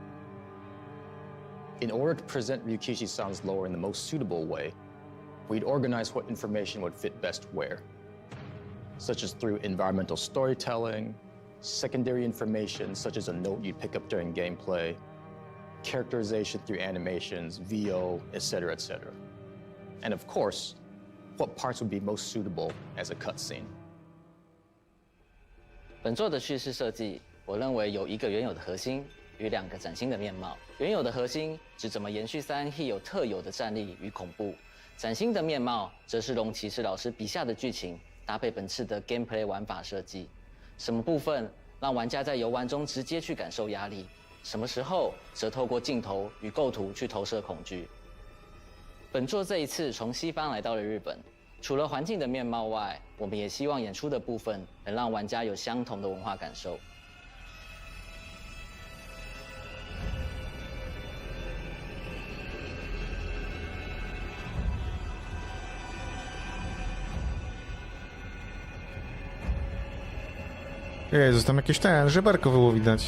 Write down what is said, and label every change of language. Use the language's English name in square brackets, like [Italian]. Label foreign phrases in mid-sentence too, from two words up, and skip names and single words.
[English] In order to present Ryukishi-san's lore in the most suitable way, we'd organize what information would fit best where, such as through environmental storytelling, secondary information such as a note you'd pick up during gameplay, characterization through animations, VO, etc., etc. And of course, what parts would be most suitable as a cutscene. [Chinese] 本作的叙事设计，我认为有一个原有的核心与两个崭新的面貌。原有的核心指怎么延续3 Hero 特有的战力与恐怖，崭新的面貌则是龙骑士老师笔下的剧情搭配本次的 gameplay 玩法设计。什么部分让玩家在游玩中直接去感受压力，什么时候则透过镜头与构图去投射恐惧。本作这一次从西方来到了日本。除了环境的面貌外，我们也希望演出的部分能让玩家有相同的文化感受。 [Polish] Jezus, tam jakieś żeberko było widać.